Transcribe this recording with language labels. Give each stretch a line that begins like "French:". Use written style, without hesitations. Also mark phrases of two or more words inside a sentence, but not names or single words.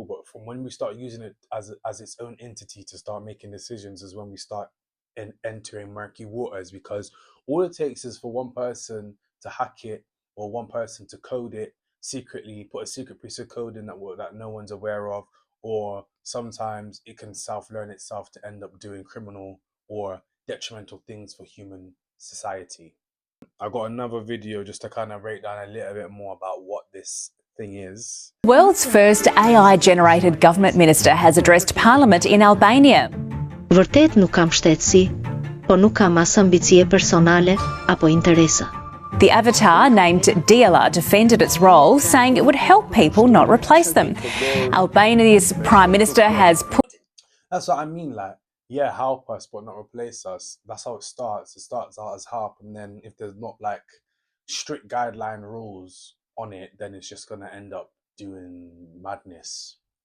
English: But from when we start using it as its own entity to start making decisions is when we start entering murky waters, because all it takes is for one person to hack it or one person to code it secretly, put a secret piece of code in that no one's aware of, or sometimes it can self-learn itself to end up doing criminal or detrimental things for human society. I got another video just to kind of break down a little bit more about what this thing is. The world's first AI-generated government minister has addressed Parliament in Albania.
Albanian: Vërtet nuk kam shtetësi, po nuk kam as ambicie personale apo interesa.
English: The avatar, named Diella, defended its role, saying it would help people, not replace them. Albania's Prime Minister has put... That's what I mean, like, yeah, help us, but not replace us. That's how it starts. It starts out as help, and then if there's not like strict guideline rules on it, then it's just going to end up doing madness.